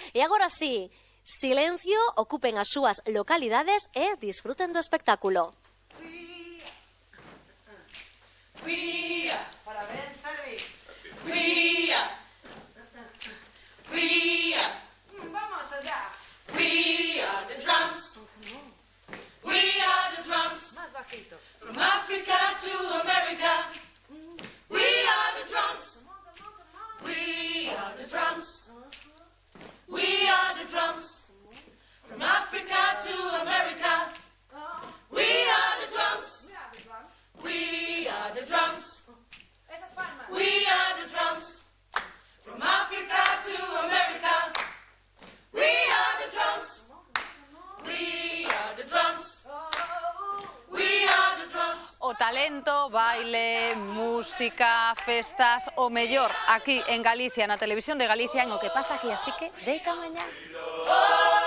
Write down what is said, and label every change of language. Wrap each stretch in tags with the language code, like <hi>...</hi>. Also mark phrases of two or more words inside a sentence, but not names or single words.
<gl>E agora sí, silencio, ocupen as súas localidades e disfruten do espectáculo. Parabéns, Cervi.</gl> <es>Vamos allá.</es> <en>We are the drums. We are the drums.</en> <es>Más bajito.</es> <en>From Africa to America. We are the drums. We are the drums. We are the drums. From Africa to America. We are the drums. We are the drums. We are the drums. From Africa to America. We are the drums. We are the drums. We are the drums.</en> <gl>O talento, baile, música, festas, o mellor aquí en Galicia, na televisión de Galicia, en O que pasa aquí, así que de camañá.</gl>